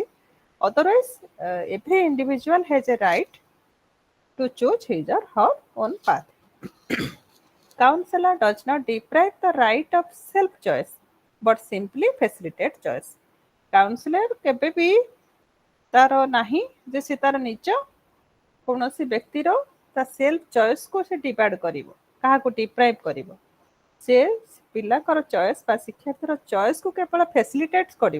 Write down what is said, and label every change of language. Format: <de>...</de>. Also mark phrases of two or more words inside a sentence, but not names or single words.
<en>Otherwise every individual has a right to choose his or her own path. Counselor does not deprive the right of self choice but simply facilitate choice.</en> <or>କାଉନସିଲର କେବେ ବି ତାର ନାହିଁ ଯେ ସେ ତାର ନିଜ କୌଣସି ବ୍ୟକ୍ତିର ତା</or> <en>self choice</en> <or>ସେ ଡିଭାଇଡ୍ କରିବ, କାହାକୁ ଡିପ୍ରାଇଭ୍ କରିବ। ସେ ପିଲାଙ୍କର ଚଏସ୍ ବା ଶିକ୍ଷାର୍ଥୀର ଚଏସ୍କୁ କେବଳ ଫେସିଲିଟେଟ୍ କରିବ।</or>